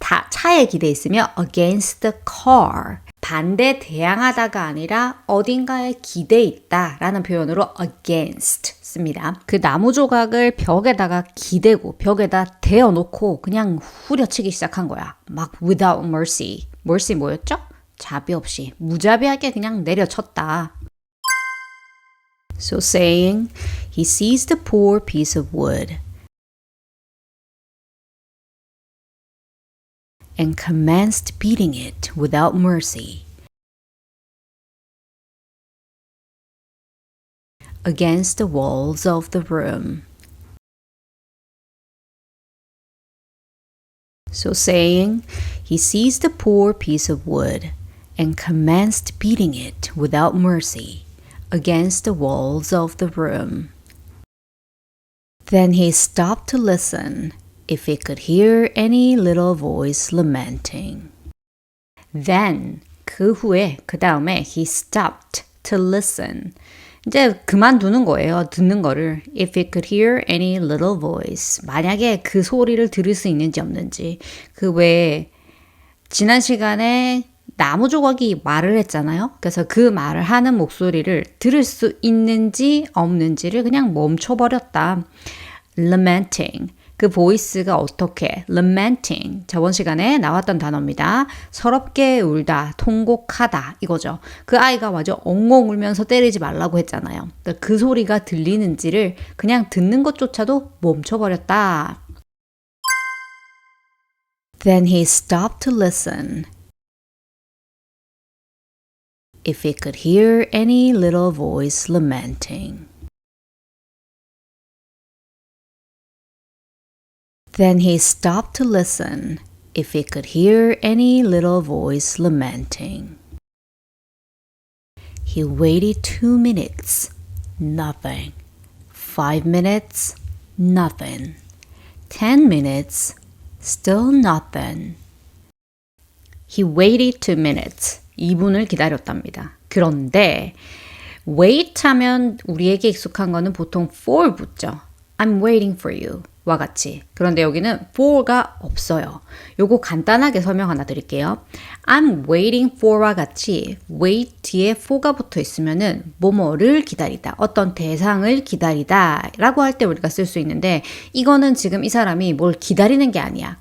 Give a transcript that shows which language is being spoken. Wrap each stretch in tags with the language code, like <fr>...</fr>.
<ko>차에 기대 있으면</ko> <en>against the car</en> <ko>반대 대항하다가 아니라 어딘가에 기대 있다 라는 표현으로 against 씁니다. 그 나무 조각을 벽에다가 기대고 벽에다 대어놓고 그냥 후려치기 시작한 거야.</ko> <en>막 without mercy. mercy</en> <ko>뭐였죠? 자비 없이 무자비하게 그냥 내려쳤다.</ko> <en>So saying, he seized a poor piece of wood and commenced beating it without mercy against the walls of the room. So saying, he seized a poor piece of wood and commenced beating it without mercy against the walls of the room. Then he stopped to listen if he could hear any little voice lamenting. Then</en> <ko>그 후에 그 다음에</ko> <en>he stopped to listen.</en> <ko>이제 그만두는 거예요. 듣는 거를.</ko> <en>If he could hear any little voice.</en> <ko>만약에 그 소리를 들을 수 있는지 없는지. 그 외에 지난 시간에 나무 조각이 말을 했잖아요. 그래서 그 말을 하는 목소리를 들을 수 있는지 없는지를 그냥 멈춰버렸다. Lamenting. 그 보이스가 어떻게? Lamenting. 저번 시간에 나왔던 단어입니다. 서럽게 울다, 통곡하다 이거죠. 그 아이가 맞아 엉엉 울면서 때리지 말라고 했잖아요. 그 소리가 들리는지를 그냥 듣는 것조차도 멈춰버렸다.</ko> <en>Then he stopped to listen. If he could hear any little voice lamenting. Then he stopped to listen if he could hear any little voice lamenting. He waited 2 minutes, nothing. 5 minutes, nothing. 10 minutes, still nothing. He waited 2 minutes.</en> <ko>2분을 기다렸답니다. 그런데 wait 하면 우리에게 익숙한 거는 보통 for 붙죠.</ko> <en>I'm waiting for you</en> <ko>와 같이. 그런데 여기는 for가 없어요. 요거 간단하게 설명 하나 드릴게요.</ko> <en>I'm waiting for</en> <ko>와 같이 wait 뒤에 for가 붙어 있으면은 뭐뭐를 기다리다, 어떤 대상을 기다리다 라고 할 때 우리가 쓸 수 있는데 이거는 지금 이 사람이 뭘 기다리는 게 아니야.</ko>